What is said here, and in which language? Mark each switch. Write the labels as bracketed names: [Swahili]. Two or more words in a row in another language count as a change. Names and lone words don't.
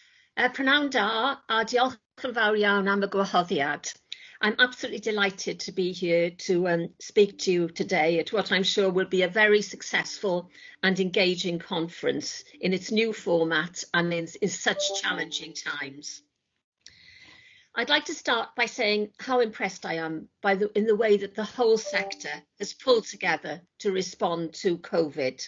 [Welsh] Prynawn da, a diolch yn fawr iawn am y gwahoddiad. [English] I'm absolutely delighted to be here to speak to you today at what I'm sure will be a very successful and engaging conference in its new format and in such challenging times. I'd like to start by saying how impressed I am in the way that the whole sector has pulled together to respond to COVID.